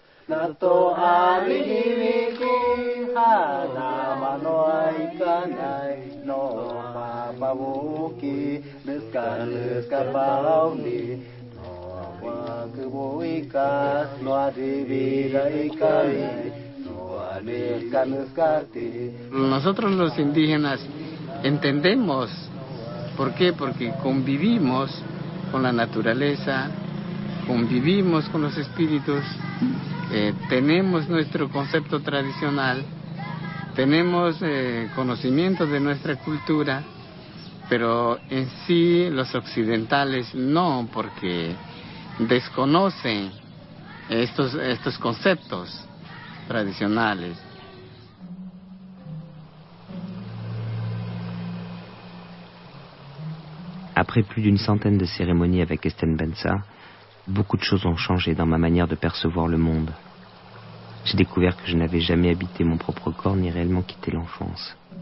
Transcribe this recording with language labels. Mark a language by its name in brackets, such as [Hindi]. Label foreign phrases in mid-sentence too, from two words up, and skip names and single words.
[Spanish] Nato alihimiki hana manoi kanai no papavuki nuska pauni no wakubuika no adividaikai no aneskanuskati. Nosotros los indígenas entendemos. ¿Por qué? Porque convivimos con la naturaleza, convivimos con los espíritus, tenemos nuestro concepto tradicional, tenemos conocimiento de nuestra cultura, pero en sí los occidentales no, porque desconocen estos conceptos tradicionales. [French] Après plus d'une centaine de cérémonies avec Esten Bensa, beaucoup de choses ont changé dans ma manière de percevoir le monde. J'ai découvert que je n'avais jamais habité mon propre corps ni réellement quitté l'enfance.